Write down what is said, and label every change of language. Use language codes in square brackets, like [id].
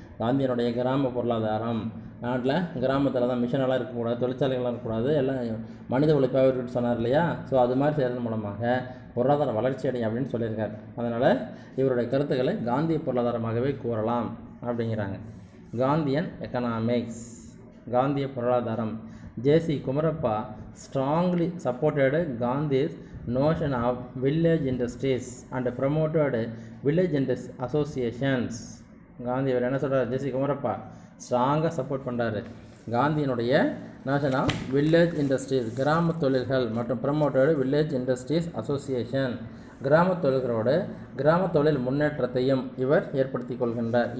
[ta] காந்தியனுடைய கிராம பொருளாதாரம், நாட்டில் கிராமத்தில் தான் மிஷனெல்லாம் இருக்கக்கூடாது, தொழிற்சாலைகள்லாம் இருக்கக்கூடாது, எல்லாம் மனித உழைப்பாக இருக்குன்னு சொன்னார் இல்லையா. ஸோ அது மாதிரி செய்கிறது மூலமாக பொருளாதார வளர்ச்சி அடையும் அப்படின்னு சொல்லியிருக்கார். அதனால் இவருடைய கருத்துக்களை காந்திய பொருளாதாரமாகவே கூறலாம் அப்படிங்கிறாங்க. காந்தியன் எக்கனாமிக்ஸ், காந்திய பொருளாதாரம். [en] JC Kumarappa strongly supported Gandhi's notion of village industries and promoted village industry associations. [ta] Gandhi இவர் என்ன சொல்கிறார், ஜேசி குமரப்பா ஸ்ட்ராங்காக சப்போர்ட் பண்ணுறாரு காந்தியினுடைய [en] notion of village industries, [ta] கிராம தொழில்கள், மற்றும் [en] promoted village industries association, [ta] கிராம தொழில்களோடு கிராம தொழில் முன்னேற்றத்தையும் இவர் ஏற்படுத்தி கொள்கின்றார்.